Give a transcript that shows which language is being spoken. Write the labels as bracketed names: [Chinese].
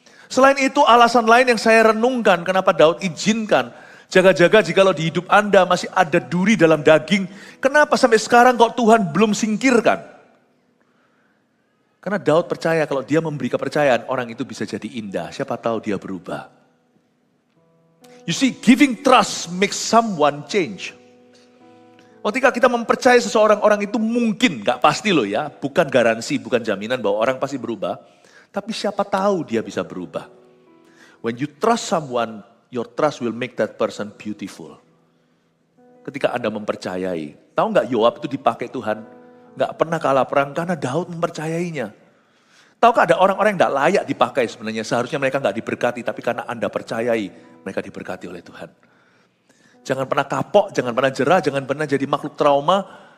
[Indonesian] Selain itu alasan lain yang saya renungkan kenapa Daud izinkan. Jaga-jaga jikalau di hidup Anda masih ada duri dalam daging. Kenapa sampai sekarang kok Tuhan belum singkirkan? Karena Daud percaya kalau dia memberi kepercayaan orang itu bisa jadi indah. Siapa tahu dia berubah. [English] You see, giving trust makes someone change. [Indonesian] Ketika kita mempercayai seseorang, orang itu mungkin, gak pasti loh ya, bukan garansi, bukan jaminan bahwa orang pasti berubah. Tapi siapa tahu dia bisa berubah. [English] When you trust someone, your trust will make that person beautiful. [Indonesian] Ketika Anda mempercayai, tahu gak Yoab itu dipakai Tuhan? Gak pernah kalah perang karena Daud mempercayainya. Tahukah ada orang-orang yang gak layak dipakai sebenarnya, seharusnya mereka gak diberkati, tapi karena Anda percayai, mereka diberkati oleh Tuhan. Jangan pernah kapok, jangan pernah jerah, jangan pernah jadi makhluk trauma.